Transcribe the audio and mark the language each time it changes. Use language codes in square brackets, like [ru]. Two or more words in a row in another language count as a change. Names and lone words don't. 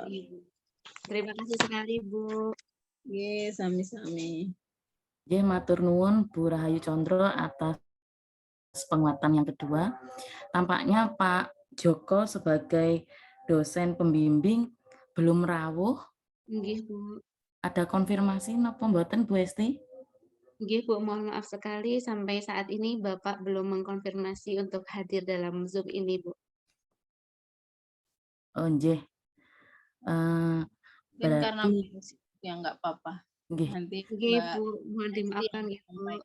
[id] Terima kasih sekali Bu. [jv] Sami-sami. Matur nuwun [id] Bu Rahayu Condro atas penguatan yang kedua. Tampaknya Pak Joko sebagai dosen pembimbing belum rawuh. [jv] Nggih Bu. [id] Ada konfirmasi [jv] napa mboten [id] Bu Esti? [jv] Nggih Bu, [id] mohon maaf sekali sampai saat ini Bapak belum mengkonfirmasi untuk hadir dalam Zoom ini Bu. [jv] Oh nggih. [id] Mungkin karena yang nggak apa-apa. Nanti Bu, mohon dimaafkan ya Bu.